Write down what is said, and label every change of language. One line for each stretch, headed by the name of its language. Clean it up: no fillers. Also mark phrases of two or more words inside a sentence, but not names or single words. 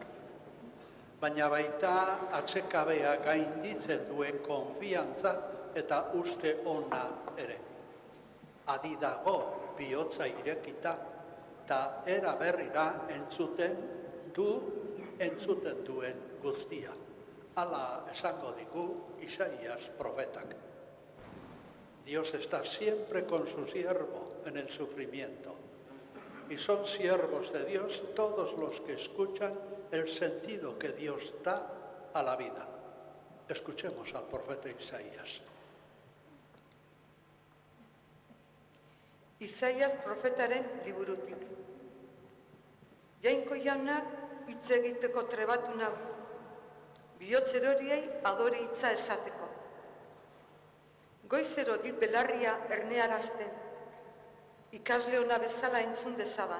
Basque: Baina baita atsekabea gainditzen duen konfiantza eta uste ona ere. Adi dago bihotza irekita, eta era berrira entzuten duen guztia. Hala esango digu Isaías profetak.
Spanish: Dios está siempre con su siervo en el sufrimiento. Y son siervos de Dios todos los que escuchan el sentido que Dios da a la vida. Escuchemos al profeta Isaías.
Basque: Isaías profetaren liburutik. Jainko jaunak hitz egiteko trebatu nau, bihotz-eroriei adore hitza esateko. Goizero dit belarria ernearazten, ikasle ona bezala entzun dezaban.